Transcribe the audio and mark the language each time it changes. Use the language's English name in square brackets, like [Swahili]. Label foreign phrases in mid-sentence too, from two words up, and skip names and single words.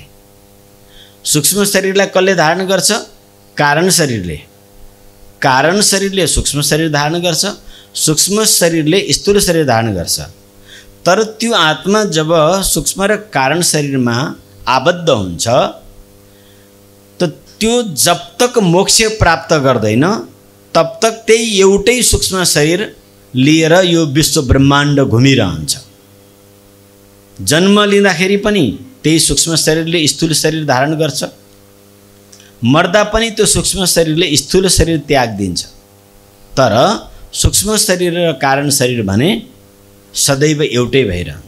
[Nepali] सूक्ष्म शरीरलाई कसले धारण गर्छ? कारण शरीरले। कारण शरीरले सूक्ष्म शरीर धारण गर्छ, सूक्ष्म शरीरले स्थूल शरीर धारण गर्छ। तर त्यो आत्मा जब सूक्ष्म र कारण शरीरमा आबद्ध हुन्छ त त्यो [Hindi] जब तक [Nepali] मोक्ष प्राप्त गर्दैन [Hindi] तब तक [Nepali] त्यही एउटै सूक्ष्म शरीर लिएर यो विश्व ब्रह्माण्ड घुमिरहन्छ। जन्म लिँदाखेरि पनि त्यही सूक्ष्म शरीरले स्थूल शरीर धारण गर्छ, मर्दा पनि त्यो सूक्ष्म शरीरले स्थूल शरीर त्याग दिन्छ। तर सूक्ष्म शरीर र कारण शरीर भने सदैव एउटै भइरहन्छ।